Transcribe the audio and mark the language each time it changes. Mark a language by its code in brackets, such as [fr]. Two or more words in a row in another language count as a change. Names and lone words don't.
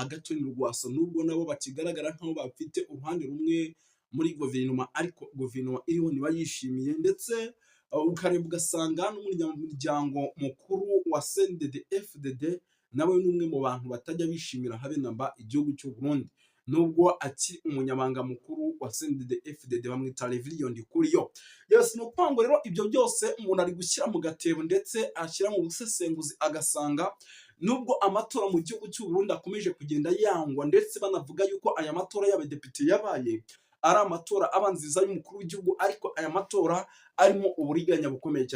[rw] Agathon Rwasa nubwo nabo bakigaragara nk'aho bafite uruhande rumwe muri guverinoma, ariko guverinoma iriho ntibayishimiye, ndetse ukareba ugasanga n'umuryango mukuru wa CNDD-FDD nawe ni umwe mu bantu batajya bishimira habe namba igihugu cy'u Burundi, nubwo akiri umunyamabanga mukuru wa CNDD-FDD bamwita Reverien Ndikuriyo. Yes, no kwango rero ibyo byose umuntu ari gushyira mu gatebo ndetse ashyira mu busesenguzi agasanga nubwo amatora mu gihugu cy'u Burundi akomeje kugenda yangwa, ndetse banavuga yuko aya matora y'abadepite yabaye ari amatora abanziza y'umukuru w'igihugu, ariko aya matora arimo uburiganya bukomeye cyane.